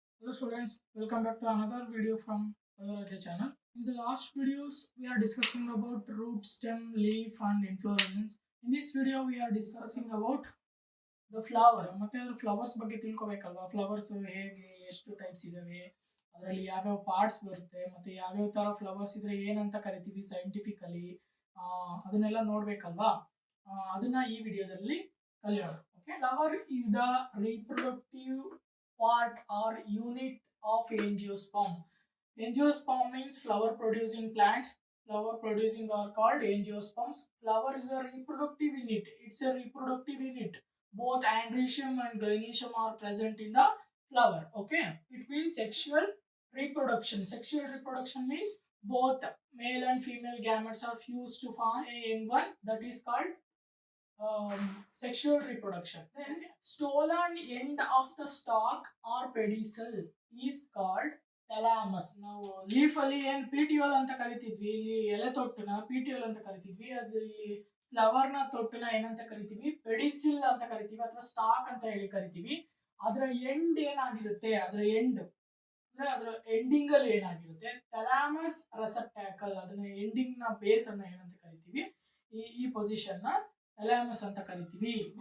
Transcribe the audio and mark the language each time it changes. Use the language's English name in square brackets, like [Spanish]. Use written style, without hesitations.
[English] Hello students, welcome back to another video from Bioradhyatutorial channel. In the last videos, we are discussing about root, stem, leaf and inflorescence. In this video, we are discussing about the flower. [Kannada] ಮತ್ತೆ ಅದರ flowers ಬಗ್ಗೆ ತಿಳ್ಕೊಬೇಕಲ್ವಾ, flowers ಹೇಗೆ ಎಷ್ಟು types ಇದಾವೆ, ಅದರಲ್ಲಿ ಯಾವ್ಯಾವ parts ಬರುತ್ತೆ, ಮತ್ತೆ ಯಾವ್ಯಾವ ತರ ಫ್ಲವರ್ಸ್ ಇದ್ರೆ ಏನಂತ ಕರಿತೀವಿ ಸೈಂಟಿಫಿಕಲಿ, ಅದನ್ನೆಲ್ಲ ನೋಡ್ಬೇಕಲ್ವಾ. ಅದನ್ನ ಈ ವಿಡಿಯೋದಲ್ಲಿ ಕಲಿಯೋಣ. [English] Okay, flower is the reproductive part or unit of angiosperm. Angiosperm means flower producing plants. Flower producing are called angiosperms. Flower is a reproductive unit. It's a reproductive unit. Both Androecium and Gynoecium are present in the flower. Okay, it means sexual reproduction. Sexual reproduction means both male and female gametes are fused to form a young one. That is called sexual reproduction. Then stolen end of the stalk or pedicel is called thalamus. [Kannada] ನಾವು leaf ಅಲ್ಲಿ ಏನ್ petiole ಅಂತ ಕರಿತಿದ್ವಿ, ಇಲ್ಲಿ ಎಲೆ ತೊಟ್ಟನ petiole ಅಂತ ಕರಿತಿದ್ವಿ, ಅದು flower ನ ತೊಟ್ಟನ ಏನಂತ ಕರಿತೀವಿ, ಪೆಡಿಸಿಲ್ ಅಂತ ಕರಿತೀವಿ ಅಥವಾ ಸ್ಟಾಕ್ ಅಂತ ಹೇಳಿ ಕರಿತೀವಿ. ಅದರ ಎಂಡ್ ಏನಾಗಿರುತ್ತೆ, ಅದರ ಎಂಡ್ ಅಂದ್ರೆ ಅದರ ಎಂಡಿಂಗ್ ಅಲ್ಲಿ ಏನಾಗಿರುತ್ತೆ, ಥಲಾಮಸ್ ರೆಸೆಪ್ಟಾಕಲ್, ಅದನ್ನ ಎಂಡಿಂಗ್ ನ ಬೇಸ್ ಅನ್ನ ಏನಂತ ಕರಿತೀವಿ, ಈ ಪೊಸಿಷನ್ ನ ಥಲಾಮಸ್ ಅಂತ ಕರಿತೀವಿ.